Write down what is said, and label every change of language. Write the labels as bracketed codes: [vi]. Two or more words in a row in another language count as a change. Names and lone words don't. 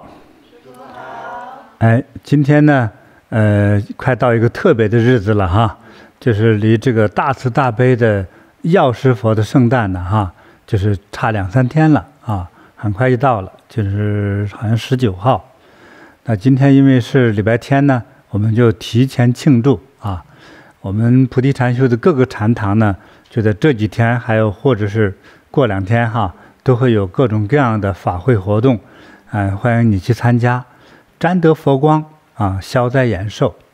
[zh] 哎，今天呢，快到一個特別的日子了哈，就是離這個大慈大悲的藥師佛的聖誕呢哈，就是差2-3天了啊，很快就到了，就是好像19號。那今天因為是禮拜天呢，我們就提前慶祝啊。我們菩提禪修的各個禪堂呢，就在這幾天，還有或者是過2天哈，都會有各種各樣的法會活動，歡迎你去參加，沾得佛光啊，消災延壽。